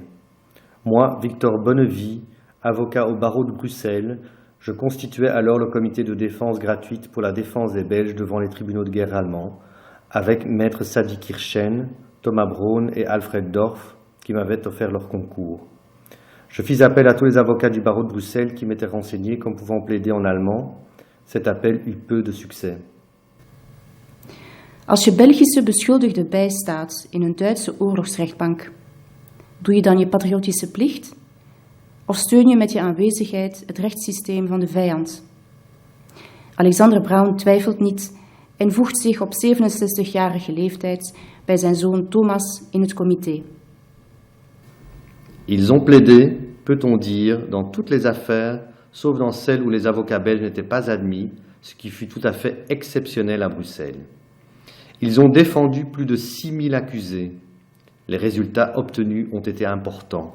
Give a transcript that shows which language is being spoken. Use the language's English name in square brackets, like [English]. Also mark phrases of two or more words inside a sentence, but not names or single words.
[French] Moi, Victor Bonnevie, avocat au barreau de Bruxelles, je constituais alors le comité de défense gratuite pour la défense des Belges devant les tribunaux de guerre allemands, avec maître Sadi Kirchen, Thomas Braun et Alfred Dorf, qui m'avaient offert leur concours. Je fis appel à tous les avocats du barreau de Bruxelles qui m'étaient renseignés comme pouvant plaider en allemand. Cet appel eut peu de succès. [Dutch] Als je Belgische beschuldigde bijstaat in een Duitse oorlogsrechtbank, doe je dan je patriotische plicht? Of steun je met je aanwezigheid het rechtssysteem van de vijand? Alexander Braun twijfelt niet en voegt zich op 67-jarige leeftijd bij zijn zoon Thomas in het comité. [French] Ils ont plaidé, peut-on dire, dans toutes les affaires, sauf dans celles où les avocats belges n'étaient pas admis, ce qui fut tout à fait exceptionnel à Bruxelles. Ils ont défendu plus de 6000 accusés. Les résultats obtenus ont été importants.